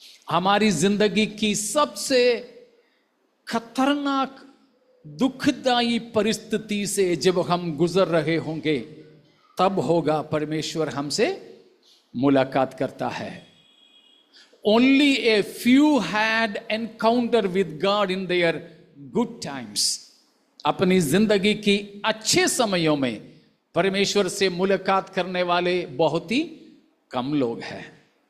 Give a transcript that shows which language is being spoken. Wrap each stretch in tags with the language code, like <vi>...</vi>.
<hi>हमारी जिंदगी की सबसे खतरनाक दुखदाई परिस्थिति से जब हम गुजर रहे होंगे, तब होगा परमेश्वर हमसे मुलाकात करता है।</hi> <en>Only a few had encounter with God in their good times.</en> <hi>अपनी जिंदगी की अच्छे समयों में परमेश्वर से मुलाकात करने वाले बहुत ही कम लोग हैं।</hi>